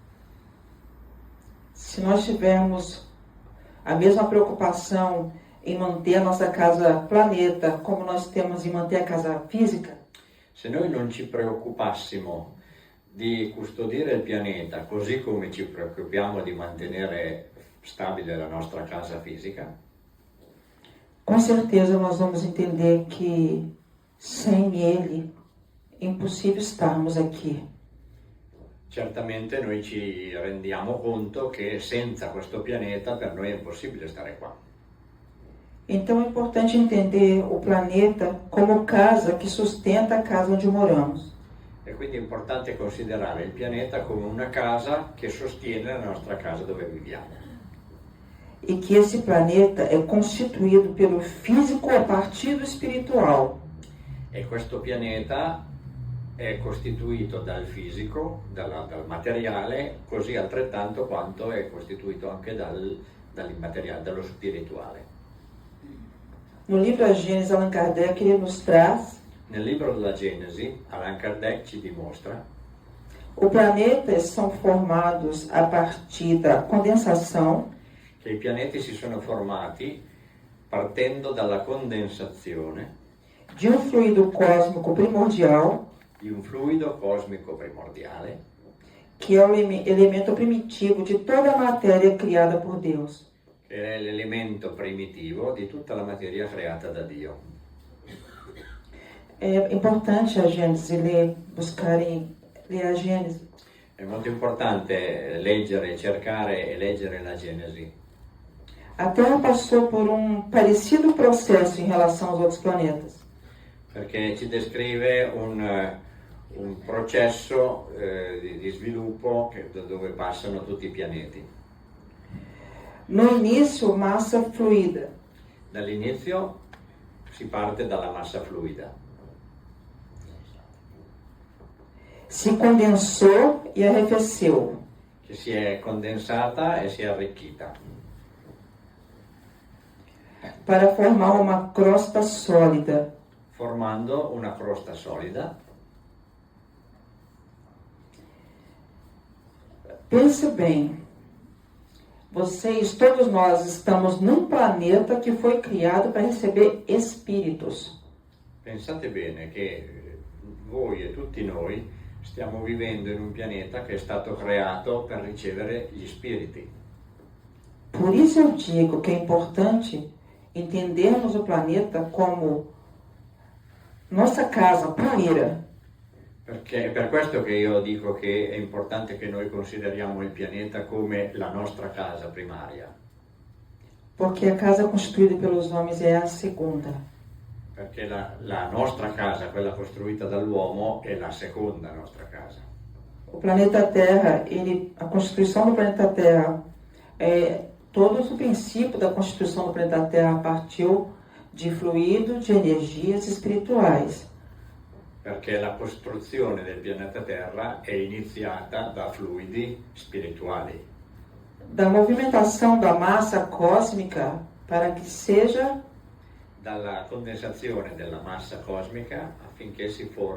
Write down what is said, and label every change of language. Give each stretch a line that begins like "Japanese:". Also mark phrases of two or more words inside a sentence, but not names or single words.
Portuguese: Se nós tivermos a mesma preocupação em manter a nossa casa planeta como nós temos em manter a casa física,
Italian: Se noi non ci preoccupassimo di custodire il pianeta così come ci preoccupiamo di mantenere stabile la nostra casa fisica,
Portuguese: com certeza nós vamos entender que sem ele é impossível estarmos aqui.
Italian: certamente noi ci rendiamo conto che senza questo pianeta per noi è impossibile stare qua.
Portuguese: Então é importante entender o planeta como casa que sustenta a casa onde moramos.
Italian: E quindi è importante considerare il pianeta come una casa che sostiene la nostra casa dove viviamo.
Portuguese: E que esse planeta é constituído pelo físico a partir do espiritual.
Italian: E questo pianeta è costituito dal fisico, dal materiale, così altrettanto quanto è costituito anche dall'immateriale, dallo spirituale.
Portuguese: No livro A Gênese, Allan Kardec ele nos traz
Italian: Nel libro della Genesi, Allan Kardec ci dimostra
Portuguese: o planeta são formados a partir da condensação
Italian: che i pianeti si sono formati partendo dalla condensazione
Portuguese: de um fluido cósmico primordial,
Italian: di un fluido cosmico primordiale,
Portuguese: que é o elemento primitivo de toda a matéria criada por Deus.
Italian: che è l'elemento primitivo di tutta la materia creata da Dio.
Portuguese: É importante a Gênese ler a Gênese,
Italian: È molto importante leggere, cercare e leggere la Genesi,
Portuguese: a Terra passou por parecido processo em relação aos outros planetas.
Italian: perché ci descrive un processo di sviluppo dove passano tutti i pianeti.
Portuguese: No início, massa fluida.
Italian: Dall'inizio si parte dalla massa fluida,
Portuguese: Se condensou e arrefeceu.
Italian: che si è condensata e si è arricchita,
Portuguese: Para formar uma crosta sólida.
Italian: formando una crosta solida.
Portuguese: Pense bem, vocês, todos nós, estamos num planeta que foi criado para receber espíritos.
Italian: Pensate bene che voi e tutti noi stiamo vivendo in un pianeta che è stato creato per ricevere gli spiriti.
Portuguese: Por isso eu digo que é importante entendermos o planeta como nossa casa primeira.
Italian: Perché è per questo che io dico che è importante che noi consideriamo il pianeta come la nostra casa primaria,
Portuguese: Porque a casa construída pelos homens é a segunda.
Italian: perché la nostra casa, quella costruita dall'uomo, è la seconda nostra casa.
Portuguese: O planeta Terra, a constituição do planeta Terra, todo o princípio da constituição do planeta Terra partiu de fluido, de energias espirituais.
Italian: Perché la costruzione del pianeta Terra è iniziata da fluidi spirituali,
Portuguese: Da movimentação da massa cósmica para que seja
Italian: dalla condensazione della massa cosmica affinché si